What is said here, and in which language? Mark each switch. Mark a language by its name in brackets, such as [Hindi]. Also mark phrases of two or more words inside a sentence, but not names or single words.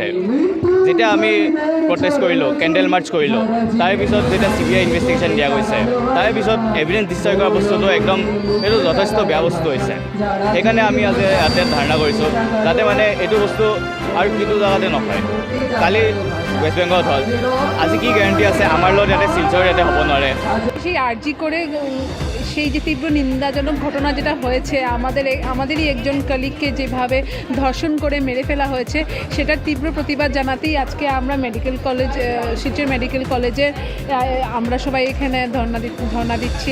[Assamese] যেতিয়া আমি প্ৰটেষ্ট কৰিলোঁ, [English] candle march [Assamese] কৰিলোঁ, তাৰপিছত যেতিয়া CBI ইনভেষ্টিগেশ্যন দিয়া গৈছে, তাৰপিছত [English] evidence destroy [Assamese] কৰা বস্তুটো একদম সেইটো যথেষ্ট বেয়া বস্তু হৈছে। সেইকাৰণে আমি আজি ইয়াতে ধাৰণা কৰিছোঁ যাতে মানে এইটো বস্তু আৰু কিছু জেগাতে নহয়। কালি ৱেষ্ট বেংগলত হ'ল, আজি কি গ্যারান্টি আছে আমার লগত ইয়াতে শিলচর ইয়াতে হ'ব নোৱাৰে? [Bangla] সেই আরজি করে সেই যে তীব্র নিন্দাজনক ঘটনা যেটা হয়েছে, আমাদেরই একজন কলিগকে যেভাবে ধর্ষণ করে মেরে ফেলা হয়েছে, সেটার তীব্র প্রতিবাদ জানাতেই আজকে আমরা শিলচর মেডিকেল কলেজে আমরা সবাই এখানে ধর্ণা দিচ্ছি।